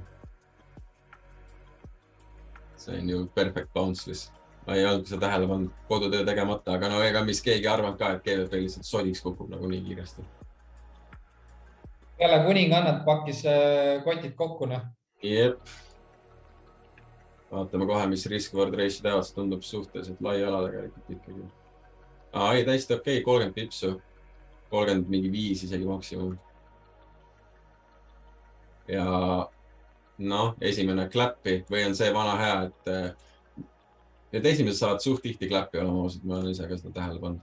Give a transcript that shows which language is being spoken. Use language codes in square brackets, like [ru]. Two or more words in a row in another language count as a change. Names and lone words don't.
[et] See on ju perfect bounce lihtsalt. Ma ei olnud seda tähele pannud kodutöö tegemata, aga ega mis keegi arvanud ka, et GVP lihtsalt sodiks kukub nagu nii kiiresti. Jälle kuningannad pakkis kotid kokku. Jep. Vaatame kohe, mis [en] risk-reward ratio [et] teevad, see tundub suhteliselt lai ala tegelikult ikkagi. Ei, täiesti okei, 30 pipsu, 35 isegi maksimum. ja noh, esimene kläppi või on see vana hea, et esimesed saavad suht tihti kläppi olema ausalt, ma olen ise ka seda tähele pannud.